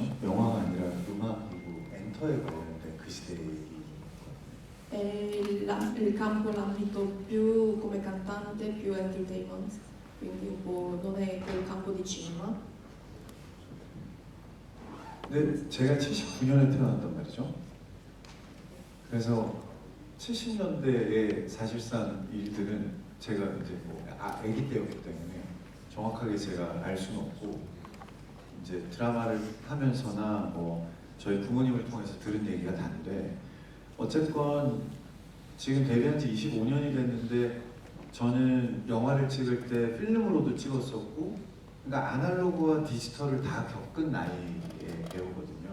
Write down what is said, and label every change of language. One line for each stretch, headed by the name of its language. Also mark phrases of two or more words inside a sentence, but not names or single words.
Korean: 영화가 아니라 음악 그리고 엔터에 관련된 그 시대의
Italian: Il campo l'ambito più come cantante, più entertainment, quindi un po' non è quel campo di cinema.
Korean: 근데 제가 79년에 태어났단 말이죠. 그래서 70년대의 사실상 일들은 제가 이제 아기 때였기 때문에 정확하게 제가 알 수는 없고 이제 드라마를 하면서나 뭐 저희 부모님을 통해서 들은 얘기가 다른데 어쨌건 지금 데뷔한 지 25년이 됐는데 저는 영화를 찍을 때 필름으로도 찍었었고 그러니까 아날로그와 디지털을 다 겪은 나이의 배우거든요.